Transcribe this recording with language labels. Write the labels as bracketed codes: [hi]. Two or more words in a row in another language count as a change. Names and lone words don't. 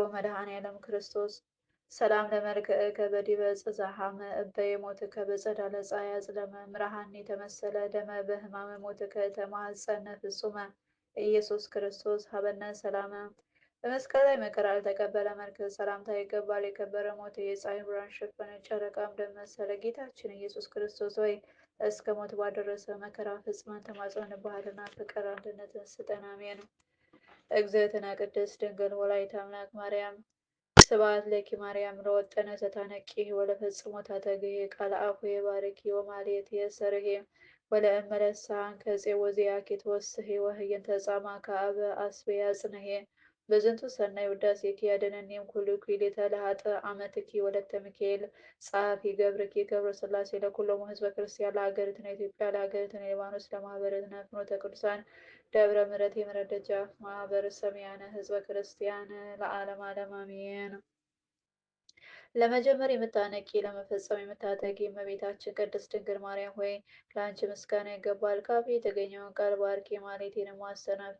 [gez] መድኃኔዓለም ክርስቶስ ሰላም ለመልክዕከ በዲበ ዕፀ ዘሐመ እበየ ሞትከ በጸዳለ ፀሐይ አጽለመ ምርሃኒ ተመሰለ ደመ በሕማመ ሞትከ ተማኅፀነ ፍጹመ ኢየሱስ ክርስቶስ ሀበነ ሰላመ። [am] በመስቀል ላይ መከራ ያልተቀበለ መልክ ሰላምታ ይገባል። የከበረ ሞት የፀሐይ ብርሃን ሸፈነ፣ ጨረቃም ደም መሰለ። ጌታችን ኢየሱስ ክርስቶስ ሆይ እስከ ሞት ባደረሰ መከራ ፈጽመን ተማጽነንብሃልና ፍቅር አንድነትን ስጠን። አሜን። [gez] እግዝእትነ ቅድስት ድንግል ወላዲተ አምላክ ማርያም ስብሐት ለኪ ማርያም ለወጠነ ዘታነቂ ወለፈጽሞ ታተግሂ ቃለ አፉየ ባርኪ ወማሌት የሰርሄ ወለእመለሳን ከፄ ወዚያኪ ተወስሂ ወህየንተ ጻማ ከአበ አስቤ ያጽንሄ በዝንቱ ሰናይ ውዳሴኪ ያድኅነኒም ኩሉ ኩሊተ ለሀጠ አመትኪ ወለተ ሚካኤል ጸሐፊ ገብርኪ ገብረ ሥላሴ ለኩሎሙ ህዝበ ክርስቲያን ለሀገሪትነ ኢትዮጵያ ለሀገሪትነ ሊባኖስ ለማህበረትነ ፍኖተ ቅዱሳን ደብረ ምሕረት [am] የምሕረት ደጃፍ [gez] ማህበረ ሰማያነ ህዝበ ክርስቲያን ለዓለም ዓለም አሜን። [am] ለመጀመር የምታነቂ ለመፈጸም የምታተጊ እመቤታችን ቅድስት ድንግል ማርያም ሆይ ለአንቺ ምስጋና ይገባል። ካፌ የተገኘውን ቃል ባርኪ፣ ማኅሌቴንም አሰናብቼ